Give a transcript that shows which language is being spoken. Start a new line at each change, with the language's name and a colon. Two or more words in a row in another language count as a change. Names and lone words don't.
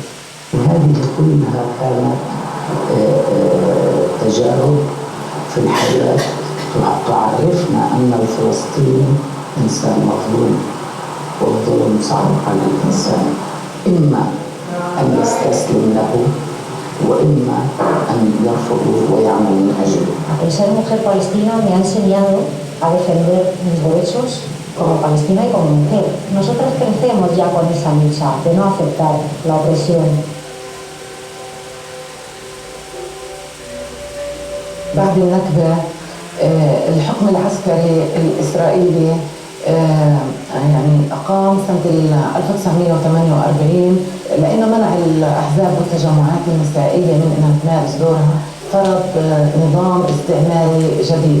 Arabic: وهذه كلها كانت تجارب في الحياة تعرفنا أن الفلسطيني إنسان مظلوم، والظلم صعب على الإنسان، إما أن يستسلم له وإما أن يرفضه ويعمل من أجله.
Spanish: El ser mujer palestina me ha enseñado a defender mis derechos como palestina y como mujer. Nosotras crecemos ya con esa lucha de no aceptar la opresión.
Arabic: بعد النكبة الحكم العسكري الإسرائيلي يعني أقام سنة 1948 لأنه منع الأحزاب والتجمعات النسائية من أنها تمارس دورها، فرض نظام استعماري جديد.